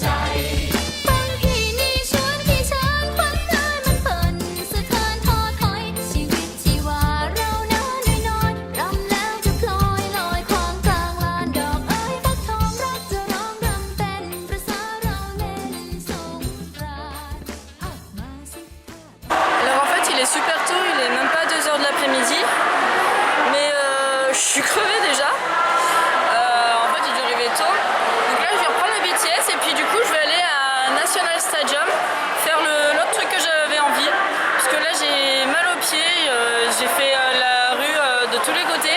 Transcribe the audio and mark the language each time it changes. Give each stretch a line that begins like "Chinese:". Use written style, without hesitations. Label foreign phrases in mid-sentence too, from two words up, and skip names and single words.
Thai: ฟังพี่นี่ชวนพี่ช้างควันนายมันเปิ่นสะเทือนท้อถอยชีวิตชีวาเราน้อยน้อยรำแล้วจะพลอยลอยควางกลางลานดอกเอ้ยฟักทองรักจะร้องรำเต้นประสาเราเล่นสงกรานต์เอามาสิท่า
French: Alors en fait il est super tôt, il est même pas 2h de l'après-midi. Mais je suis crevée déjà. En fait j'ai dû arriver tôt. Donc là je vais reprendre le BTS et puis du coup je vais aller à National Stadium faire l'autre truc que j'avais envie. Parce que là j'ai mal aux pieds, j'ai fait la rue de tous les côtés.